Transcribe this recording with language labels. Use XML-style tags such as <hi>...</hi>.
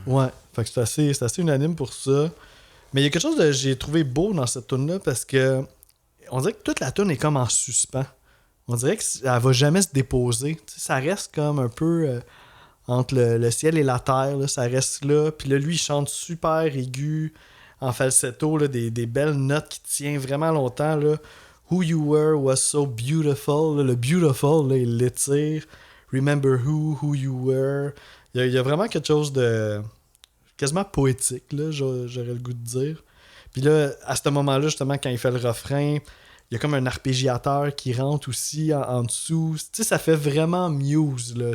<fr>Ouais, fait que c'est assez unanime pour ça. Mais il y a quelque chose que j'ai trouvé beau dans cette tune là parce que on dirait que toute la tune est comme en suspens. On dirait qu'elle va jamais se déposer. Tu sais, ça reste comme un peu entre le ciel et la terre. Là, ça reste là. Puis là, lui, il chante super aigu, en falsetto, là, des belles notes qui tiennent vraiment longtemps. Là.</fr> <en>Who you were was so beautiful.</en> <fr>Là, le beautiful, là, il l'étire.</fr> <en>Remember who you were.</en> <fr>Il y a vraiment quelque chose de quasiment poétique, là, j'aurais le goût de dire. Puis là, à ce moment-là, justement, quand il fait le refrain, il y a comme un arpégiateur qui rentre aussi en dessous. Tu sais, ça fait vraiment Muse, là.</fr>